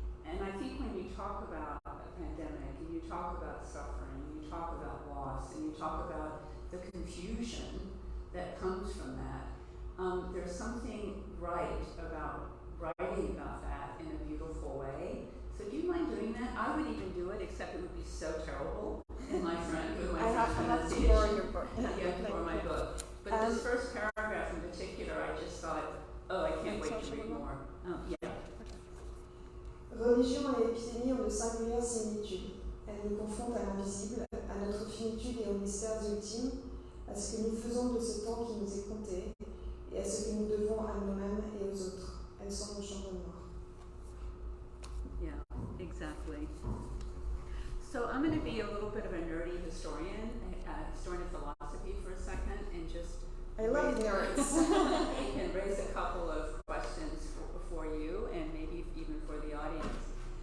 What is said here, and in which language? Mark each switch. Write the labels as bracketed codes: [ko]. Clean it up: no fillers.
[en] And I think when you talk about a pandemic, and you talk about suffering, and you talk about loss, and you talk about the confusion that comes from that, there's something right about writing about that in a beautiful way. So do you mind doing that? I would even do it, except it would be so terrible. And my friend, with my have to borrow your book. You have to borrow my book. But this first paragraph in particular, I just thought, I can't wait to read more. Yeah. [fr] Religion et épidémie ont de singulières similitudes. Elles nous confrontent à l'invisible, à notre finitude et aux mystères ultimes, à ce que nous faisons de ce temps qui nous est compté, et à ce que nous devons à nous-mêmes et aux autres. Elles sont nos chambres noires. [en] Yeah, exactly. So I'm going to be a little bit of a nerdy historian of philosophy for a second, and just I love nerds. and raise a couple of questions for you, and maybe even for the audience.